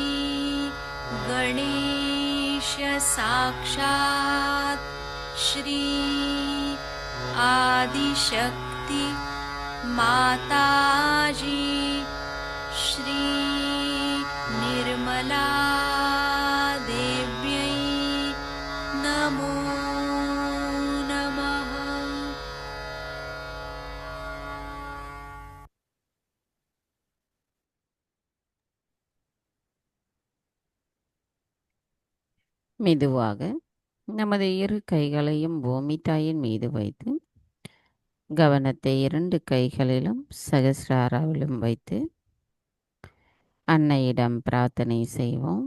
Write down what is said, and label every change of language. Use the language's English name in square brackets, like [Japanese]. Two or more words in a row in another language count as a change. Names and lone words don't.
[Sanskrit] गणेश साक्षात् श्री आदिशक्ति माताजी श्री निर्मला देव्यै नमो नमः। [Tamil] மெதுவாக நமது இரு கைகளையும் பூமி தாயின் மீது வைத்து கவனத்தை இரண்டு கைகளிலும் சகஸ்ராராவிலும் வைத்து அன்னையிடம் பிரார்த்தனை செய்வோம்.